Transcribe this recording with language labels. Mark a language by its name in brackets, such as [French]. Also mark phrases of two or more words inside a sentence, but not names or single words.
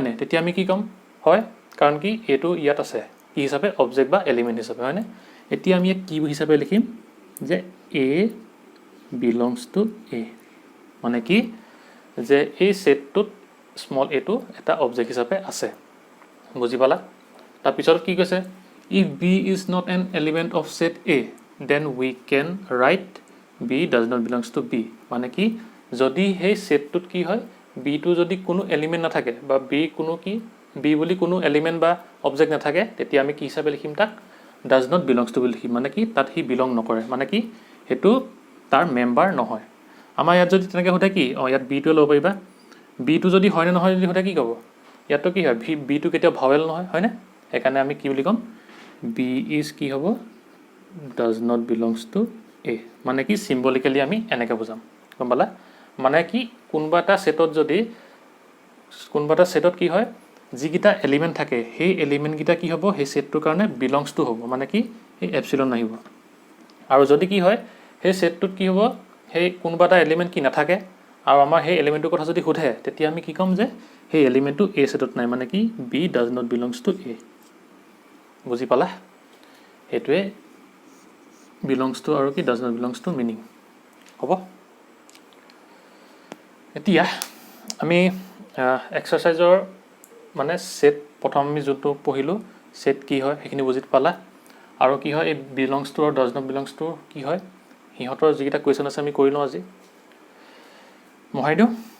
[Assamese] নে তেতিয়া আমি কি ক'ম হয় কাৰণ কি এটো ইয়াত আছে কি হিচাপে অবজেক্ট বা এলিমেণ্ট হিচাপে হয়নে এতিয়া আমি কি হিচাপে লিখিম যে [English] a belongs to a [Assamese] মানে কি যে এই সেটটোত [English] small a [Assamese] টো এটা অবজেক্ট হিচাপে আছে বুজি পালা তাৰপিছত কি কৈছে [English] if b is not an element of set a then we can write b does not belongs to b [Assamese] মানে কি যদি সেই সেটটোত কি হয় b টো যদি কোনো এলিমেণ্ট নাথাকে বা b কোনো কি b বুলি কোনো এলিমেণ্ট বা অবজেক্ট নাথাকে তেতিয়া আমি কি হিচাপে লিখিম তাক [English] does not belongs to [Assamese] বুলি লিখিম মানে কি তাত হি বিলং নকৰে মানে কি হেতু তাৰ মেম্বাৰ নহয় আমাৰ ইয়াত যদি তেনেকৈ সোধে কি ইয়াত b টো ল'ব পাৰিবা b টো যদি হয় নে নহয় যদি সোধে কি ক'ব ইয়াতটো কি হয় b টো কেতিয়াও ভাৱেল নহয় হয়নে সেইকাৰণে আমি কি বুলি ক'ম [English] b is [Assamese] কি হ'ব [English] does not belongs to a [Assamese] মানে কি সিম্বলিক্যালি আমি এনেকৈ বুজাম গম পালা মানে কি কোনোবা এটা সেটত কি হয় যিকিটা এলিমেণ্ট থাকে সেই এলিমেণ্ট কিটা কি হ'ব সেই সেটটোৰ কাৰণে [English] belongs to [Assamese] হ'ব মানে কি এই এপচিলন আহিব আৰু যদি কি হয় সেই সেটটোত কি হ'ব সেই কোনোবা এটা এলিমেণ্ট কি নাথাকে আৰু আমাৰ সেই এলিমেণ্টৰ কথা যদি সোধে তেতিয়া আমি কি ক'ম যে সেই এলিমেণ্টটো এ সেটত নাই মানে কি [English] b does not belongs to a [Assamese] বুজি পালা এইটোৱে [English] belongs to [Assamese] আৰু কি [English] does not belongs to [Assamese] মিনিং হ'ব এতিয়া আমি এক্সাৰচাইজৰ মানে সেট প্ৰথম আমি যোনটো পঢ়িলোঁ সেট কি হয় সেইখিনি বুজি পালা আৰু কি হয় এই [English] belongs to [Assamese] আৰু [English] does not belongs to [Assamese] কি হয় সিহঁতৰ যিকেইটা কুৱেশ্যন আছে আমি কৰি লওঁ আজি মোহাৰি দিওঁ